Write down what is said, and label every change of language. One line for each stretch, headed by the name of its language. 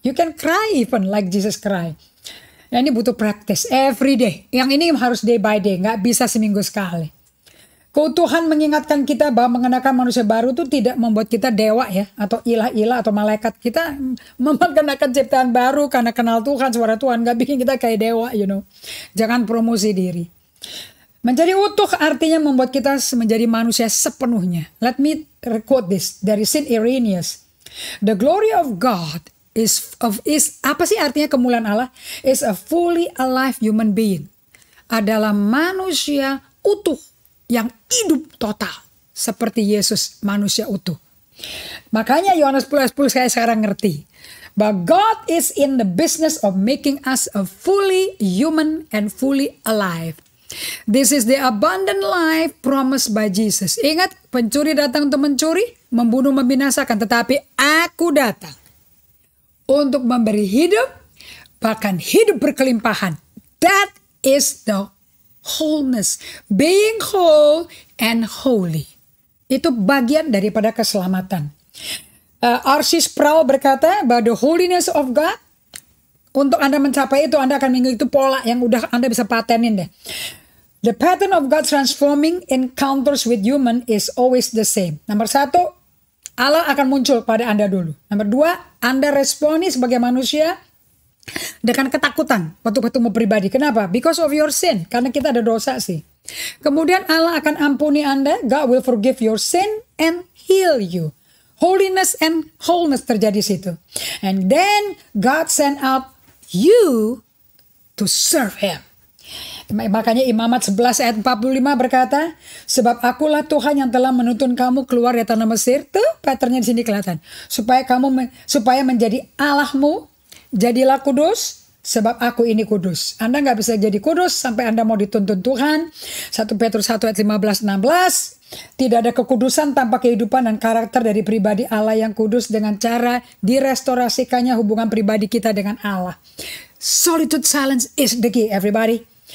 English: You can cry even like Jesus cry.
Indonesian: Nah, ini butuh
English: practice every day.
Indonesian: Yang ini harus
English: day by day.
Indonesian: Nggak bisa seminggu sekali. Kalau Tuhan mengingatkan kita bahwa mengenakan manusia baru itu tidak membuat kita dewa ya. Atau ilah-ilah atau malaikat. Kita mengenakan ciptaan baru karena kenal Tuhan, suara Tuhan. Nggak bikin kita kayak dewa, you know. Jangan promosi diri. Menjadi utuh artinya membuat kita menjadi manusia sepenuhnya.
English: Let me quote this dari Saint Irenaeus. The glory of God is
Indonesian: apa sih artinya kemuliaan Allah?
English: Is a fully alive human being.
Indonesian: Adalah manusia utuh yang hidup total. Seperti Yesus manusia utuh. Makanya Yohanes 10 saya sekarang ngerti.
English: But God is in the business of making us a fully human and fully alive. This is the abundant life promised by Jesus.
Indonesian: Ingat, pencuri datang untuk mencuri, membunuh, membinasakan. Tetapi aku datang untuk memberi hidup, bahkan hidup berkelimpahan.
English: That is the wholeness. Being whole and holy.
Indonesian: Itu bagian daripada keselamatan. R.C. Sproul berkata bahwa
English: the holiness of God,
Indonesian: untuk Anda mencapai itu, Anda akan mengikuti pola yang udah Anda bisa patenin deh.
English: The pattern of God transforming encounters with human is always the same.
Indonesian: Nomor 1, Allah akan muncul pada Anda dulu. Nomor 2, Anda responi sebagai manusia dengan ketakutan waktu ketemu pribadi. Kenapa?
English: Because of your sin.
Indonesian: Karena kita ada dosa sih. Kemudian Allah akan ampuni Anda.
English: God will forgive your sin and heal you. Holiness and wholeness
Indonesian: terjadi situ.
English: And then God send out you to serve Him.
Indonesian: Makanya Imamat 11 ayat 45 berkata, sebab akulah Tuhan yang telah menuntun kamu keluar dari tanah Mesir. Tuh patternnya di sini kelihatan. Supaya menjadi Allahmu, jadilah kudus, sebab aku ini kudus. Anda nggak bisa jadi kudus sampai Anda mau dituntun Tuhan. 1 Petrus 1 ayat 15-16. Tidak ada kekudusan tanpa kehidupan dan karakter dari pribadi Allah yang kudus dengan cara direstorasikannya hubungan pribadi kita dengan Allah.
English: Solitude silence is the key, everybody.